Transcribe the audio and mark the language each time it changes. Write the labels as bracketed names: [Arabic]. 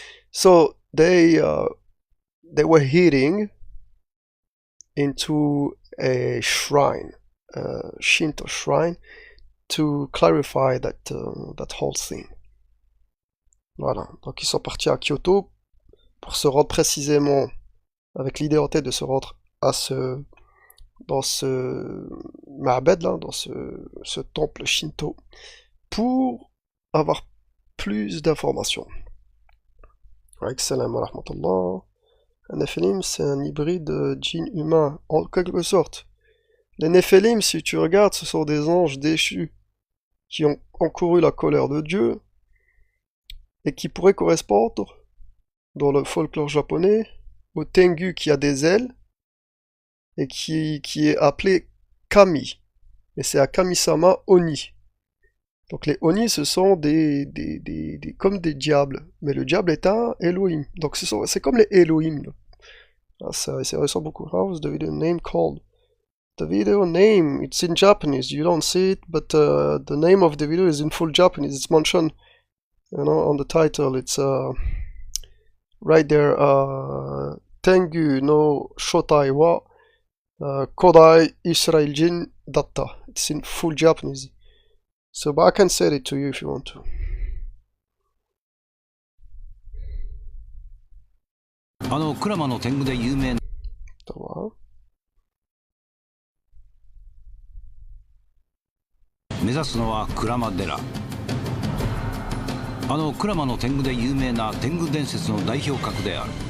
[English] So they were heading into a shrine, Shinto shrine, to clarify that whole thing. [French] Voilà, donc ils sont partis à Kyoto pour se rendre précisément, avec l'idée en tête de se rendre à dans ce ma'bad là, dans ce temple Shinto, pour avoir plus d'informations. [Arabic] Salam wa rahmatullah. [French] Un Néphilim, c'est un hybride djinn humain, en quelque sorte. Les Néphilim, si tu regardes, ce sont des anges déchus qui ont encouru la colère de Dieu et qui pourraient correspondre, dans le folklore japonais, au Tengu qui a des ailes et qui est appelé Kami. Et c'est à Kami-sama Oni. Donc les Oni, ce sont comme des diables, mais le diable est un Elohim. Donc c'est comme les Elohim. Ah, ça ressemble beaucoup. [English] How is the video name called? The video name, it's in Japanese, you don't see it, but the name of the video is in full Japanese. It's mentioned, on the title. It's right there, Tengu no Shotai wa Kodai Israel Jin Datta. It's in full Japanese. So, but I can say it to you if you want to. [Japanese] 鞍馬の天狗で有名な目指すのは鞍馬寺。鞍馬の天狗で有名な天狗伝説の代表格である。